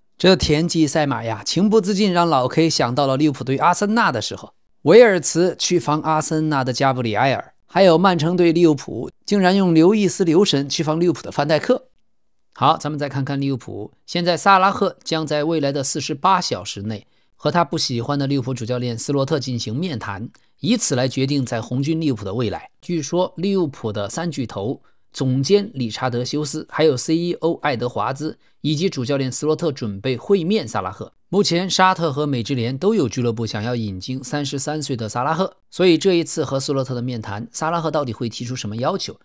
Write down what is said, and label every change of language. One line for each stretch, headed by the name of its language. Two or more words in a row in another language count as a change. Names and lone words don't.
Chinese: 這田忌賽馬呀，情不自禁讓老 K 想到了利物浦对阿森納的時候，維爾茨去防阿森納的加布里埃爾，還有曼城對利物浦竟然用劉易斯留神去防利物浦的范戴克。好，咱們再看看利物浦，現在薩拉赫將在未來的48小時內和他不喜歡的利物浦主教練斯洛特進行面談，以此來決定在紅軍利物浦的未來。據說利物浦的3巨頭總監理查德·休斯，還有 CEO 愛德華茲以及主教練斯洛特準備會面薩拉赫。目前沙特和美職聯都有俱樂部想要引進33歲的薩拉赫，所以這一次和斯洛特的面談，薩拉赫到底會提出什麼要求？